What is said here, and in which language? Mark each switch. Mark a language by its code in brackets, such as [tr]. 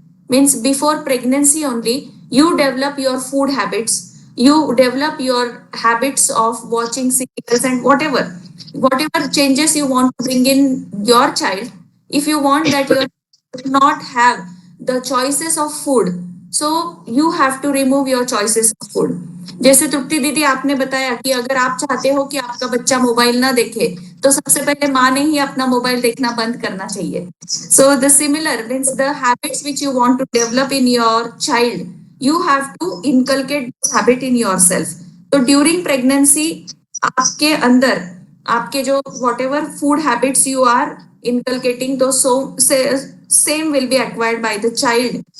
[en] Means before pregnancy only, you develop your food habits, you develop your habits of watching serials and whatever changes you want to bring in your child. If you want that your child not have the choices of food, so you have to remove your choices of food. [hi] जैसे तृप्ति दीदी आपने बताया कि अगर आप चाहते हो कि आपका बच्चा मोबाइल ना देखे, तो सबसे पहले माँ ने ही अपना मोबाइल देखना बंद करना चाहिए. [en] So the similar means the habits which you want to develop in your child, you have to inculcate this habit in yourself. So during pregnancy, [hi] आपके अंदर आपके जो [en] whatever food habits you are inculcating, those same will be acquired by the child.